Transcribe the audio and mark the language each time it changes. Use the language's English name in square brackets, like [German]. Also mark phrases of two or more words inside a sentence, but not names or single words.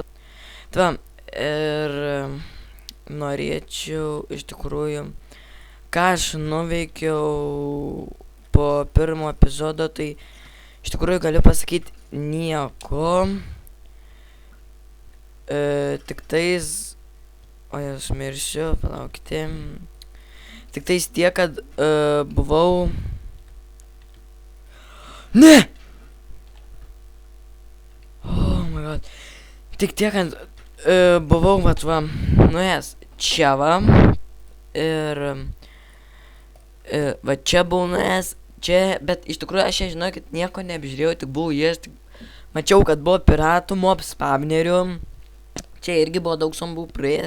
[Lithuanian] Tai va, ir norėčiau iš tikrųjų, ką aš nuveikiau po pirmo epizodo, tai iš tikrųjų galiu pasakyti nieko. Tik tais... O aš miršiu, palaukite. Tik tais tiek, kad buvau... Ne! [English] Oh my god. [Lithuanian] Tik tiek, kad buvau, va, nuėjęs čia, va. Ir... va, čia buvau nuėjęs, čia, bet iš tikrųjų aš žinau, kad nieko neapžiūrėjau, tik buvau jės, tik... Mačiau, kad buvo piratų, mob spavnerių. Čia irgi buvo daug zombų praėjęs.